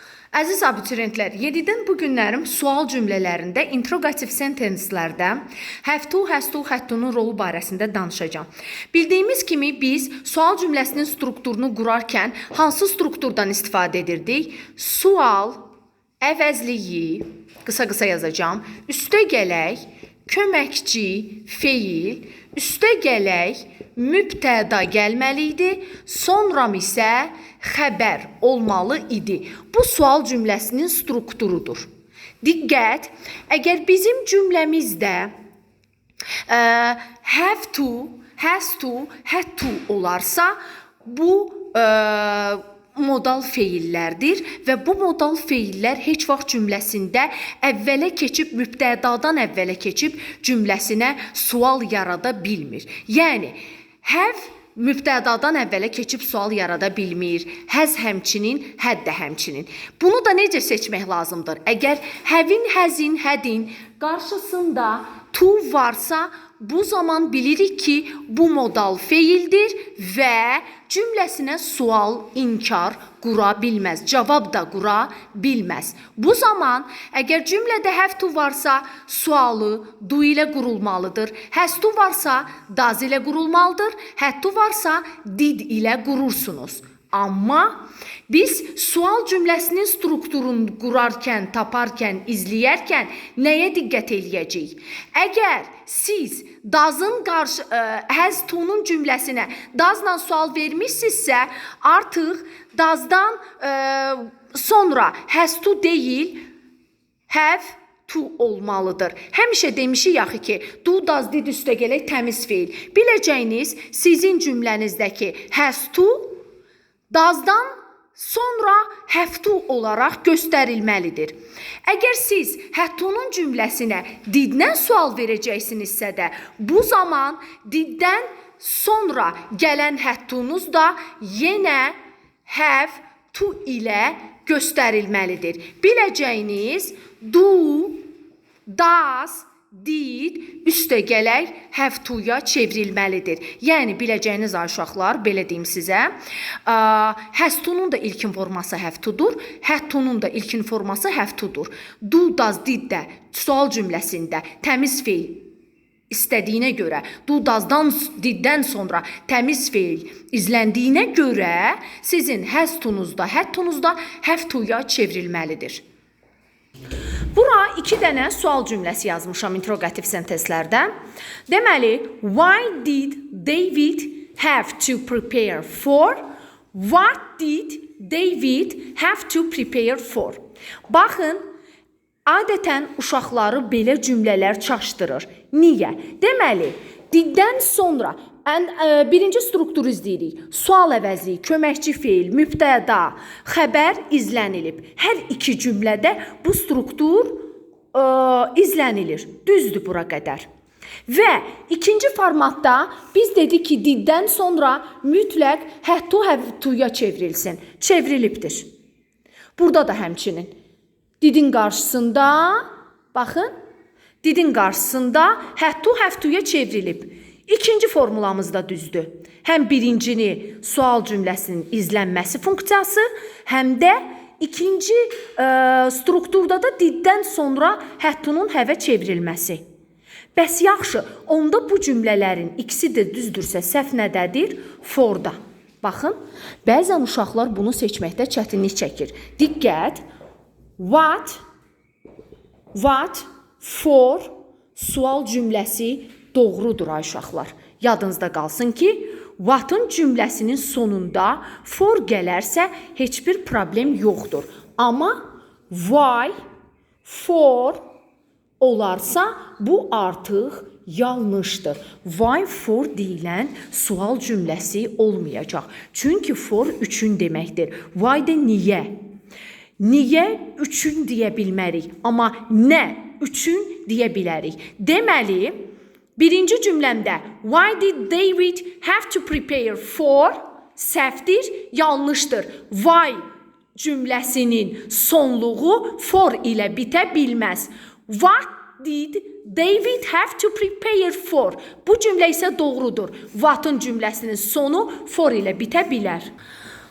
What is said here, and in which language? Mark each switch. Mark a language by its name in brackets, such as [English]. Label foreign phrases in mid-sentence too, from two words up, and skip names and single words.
[Azerbaijani] Əziz abituriyentlər, 7-dən bu günlərim sual cümlələrində, interrogativ sentencelərdə [English] have to, has to, had to- [Azerbaijani] nun rolu barəsində danışacağam. Bildiyimiz kimi biz sual cümləsinin strukturunu qurarkən hansı strukturdan istifadə edirdik? Sual, əvəzliyi, qısa-qısa yazacağam, üstə gələk, köməkçi, feil, üstə gələk, mübtəda gəlməli idi, sonra isə xəbər olmalı idi. Bu sual cümləsinin strukturudur. Diqqət, əgər bizim cümləmizdə [English] have to, has to, had to [Azerbaijani] olarsa, bu modal feillərdir və bu modal feillər heç vaxt cümləsində əvvələ keçib, mübtədadan əvvələ keçib cümləsinə sual yarada bilmir. Yəni, have mübtədadan əvvələ keçib sual yarada bilmir. Has həmçinin, had də həmçinin. Bunu da necə seçmək lazımdır? Əgər have-in, has-in, had-in qarşısında to varsa, bu zaman bilirik ki, bu modal feildir və cümləsinə sual, inkar qura bilməz, cavab da qura bilməz. Bu zaman, əgər cümlədə [English] have to [Azerbaijani] varsa, sualı do ilə qurulmalıdır. [English] Has to [Azerbaijani] varsa, does ilə qurulmalıdır. [English] Had to [Azerbaijani] varsa, did ilə qurursunuz. Amma biz sual cümləsinin strukturunu qurarkən, taparkən, izləyərkən nəyə diqqət eləyəcəyik? Əgər siz does-ın [English] has to- [Azerbaijani] nun cümləsinə does-la sual vermişsinizsə, artıq does-dan sonra [English] has to [Azerbaijani] deyil, [English] have to [Azerbaijani] olmalıdır. Həmişə demişik yaxı ki, [English] do, does, did [Azerbaijani] üstə gələk təmiz feil. Biləcəyiniz sizin cümlənizdəki [English] has to [Azerbaijani] does-dan sonra [English] have to [Azerbaijani] olaraq göstərilməlidir. Əgər siz [English] had to- [Azerbaijani] nun cümləsinə did-dən sual verəcəksinizsə də, bu zaman did-dən sonra gələn [English] had to- [Azerbaijani] nuz da yenə [English] have to [Azerbaijani] ilə göstərilməlidir. Biləcəyiniz [English] do, does, did [Azerbaijani] üstə gələk [English] have to- [Azerbaijani] ya çevrilməlidir. Yəni, biləcəyiniz uşaqlar, belə deyim sizə, [English] has to- [Azerbaijani] nun da ilkin forması [English] have to- [Azerbaijani] dur, [English] had to- [Azerbaijani] nun da ilkin forması [English] have to- [Azerbaijani] dur. [English] Do, does, did [Azerbaijani] də sual cümləsində təmiz feil istədiyinə görə, do, does-dan, did-dən sonra təmiz feil izləndiyinə görə, sizin [English] has to- [Azerbaijani] nuzda, [English] had to- [Azerbaijani] nuzda [English] have to- [Azerbaijani] ya çevrilməlidir. Bura 2 dənə sual cümləsi yazmışam interrogativ sentencelərdə. Deməli, [English] why did David have to prepare for? What did David have to prepare for? [Azerbaijani] Baxın, adətən uşaqları belə cümlələr çaşdırır. Niyə? Deməli, did-dən sonra birinci strukturu izləyirik. Sual əvəzi, köməkçi feil, mübtəda, xəbər izlənilib. Hər iki cümlədə bu struktur izlənilir. Düzdür bura qədər. Və ikinci formatda biz dedik ki, did-dən sonra mütləq [English] had to, have to- [Azerbaijani] ya çevrilsin. Çevrilibdir. Burada da həmçinin. Didin qarşısında, baxın, didin qarşısında [English] had to, have to- [Azerbaijani] ya çevrilib. İkinci formulamız da düzdür. Həm birincini sual cümləsinin izlənməsi funksiyası, həm də ikinci strukturda da did-dən sonra [English] had to- [Azerbaijani] nun have-ə çevrilməsi. Bəs yaxşı, onda bu cümlələrin ikisi də düzdürsə, səhv nədədir? For-da. Baxın, bəzən uşaqlar bunu seçməkdə çətinlik çəkir. Diqqət, [English] what, for, [Azerbaijani] sual cümləsi doğrudur ay uşaqlar. Yadınızda qalsın ki, what-ın cümləsinin sonunda for gələrsə heç bir problem yoxdur. Amma [English] why, for [Azerbaijani] olarsa bu artıq yanlışdır. [English] Why for [Azerbaijani] deyilən sual cümləsi olmayacaq. Çünki for üçün deməkdir. Why də niyə? Niyə üçün deyə bilmərik, amma nə üçün deyə bilərik. Deməli, birinci cümləmdə [English] why did David have to prepare for [Azerbaijani] səhvdir, yanlışdır. Why cümləsinin sonluğu for ilə bitə bilməz. [English] What did David have to prepare for? [Azerbaijani] Bu cümlə isə doğrudur. What'ın cümləsinin sonu for ilə bitə bilər.